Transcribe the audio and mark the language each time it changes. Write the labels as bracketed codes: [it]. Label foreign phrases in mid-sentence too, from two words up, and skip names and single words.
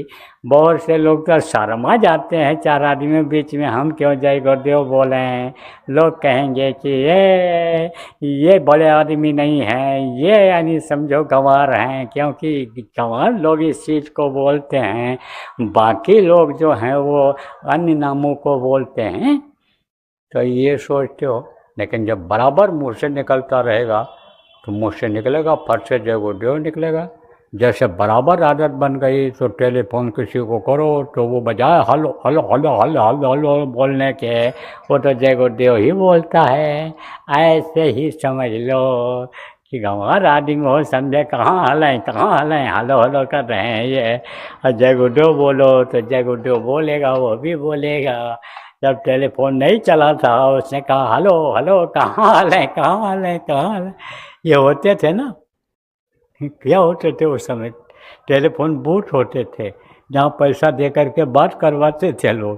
[hi] बहुत से लोग तो शर्मा जाते हैं 4 आदमी बीच में, हम क्यों जय गुरुदेव बोलें, लोग कहेंगे कि ये बड़े आदमी नहीं हैं, ये यानी समझो गंवार हैं, क्योंकि गंवार लोग इस चीज़ को बोलते हैं, बाकी लोग जो हैं वो अन्य नामों को बोलते हैं। तो ये सोचते हो लेकिन जब बराबर मुँह से निकलता रहेगा तो मुँह से निकलेगा, फट से जय गुरुदेव निकलेगा। जैसे बराबर आदत बन गई तो टेलीफोन किसी को करो तो वो बजाए हलो हलो हलो हलो हलो हलो बोलने के, वो तो जय गुरुदेव ही बोलता है। ऐसे ही समझ लो कि गंवार आदमी हो, समझे कहाँ हलें हलो हलो कर रहे हैं ये, और जय गुरुदेव बोलो तो जय गुरुदेव बोलेगा, वो भी बोलेगा। जब टेलीफोन नहीं चला था उसने कहा हलो हलो कहाँ हलें, ये होते थे ना। क्या होते थे उस समय? टेलीफोन बूथ होते थे जहाँ पैसा दे करके बात करवाते थे लोग।